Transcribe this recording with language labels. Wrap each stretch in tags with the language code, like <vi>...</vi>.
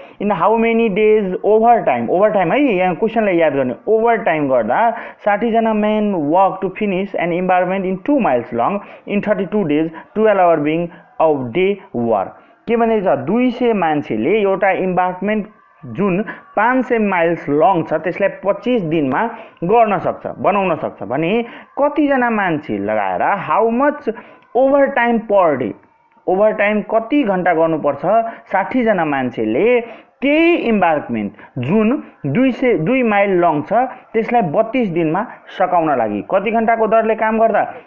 <en>In how many days overtime</en> <ne>है यहाँ क्वेशनलाई याद गर्ने। ओभरटाइम गर्दा 60 जना</ne> <en>men work to finish an embankment in 2 miles long in 32 days, 12 hours being a day work.</en> <ne>के भन्दैछ, 200 मान्छेले एउटा इम्बार्कमेन्ट जुन 500 माइल्स लङ छ त्यसलाई 25 दिनमा गर्न सक्छ, बनाउन सक्छ भने कति जना मान्छे लगाएर,</ne> <en>how much overtime per day,</en> <ne>overtime कति घण्टा गर्नुपर्छ 60 जना मान्छेले त्यही इम्बार्कमेन्ट जुन 2 माइल लङ छ त्यसलाई 32 दिनमा सकाउन लागि। कति घण्टाको दरले काम गर्दा,</ne>